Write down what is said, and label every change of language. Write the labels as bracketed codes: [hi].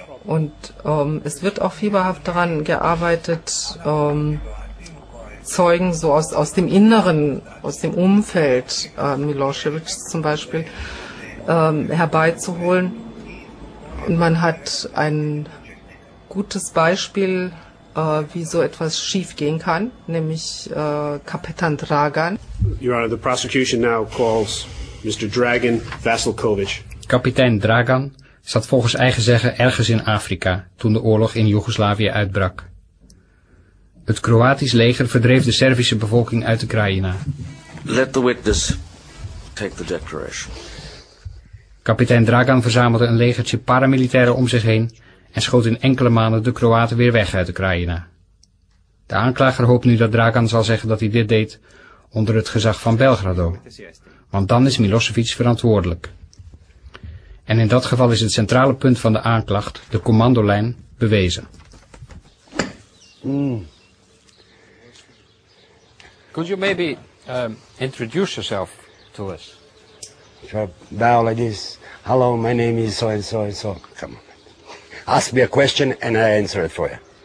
[de] Und es wird auch fieberhaft daran gearbeitet, Zeugen so aus dem Inneren, aus dem Umfeld Milosevics zum Beispiel herbeizuholen. Und man hat ein gutes Beispiel, wie so etwas schief gehen kann, nämlich Kapitan Dragan. [en] Your Honor, the prosecution now calls Mr. Dragan Vasilkovic. [nl] Kapitein Dragan zat volgens eigen zeggen ergens in Afrika toen de oorlog in Joegoslavië uitbrak. Het Kroatisch leger verdreef de Servische bevolking uit de Krajina. [en] Let the witness take the declaration. [nl] Kapitein Dragan verzamelde een legertje paramilitairen om zich heen en schoot in enkele maanden de Kroaten weer weg uit de Krajina. De aanklager hoopt nu dat Dragan zal zeggen dat hij dit deed onder het gezag van Belgrado, want dan is Milosevic verantwoordelijk. En in dat geval is het centrale punt van de aanklacht, de commandolijn, bewezen. [en] Could you maybe introduce yourself to us? If I bow like this, hello, my name is so and so and so. Come on. Ask me a question and I answer it for you.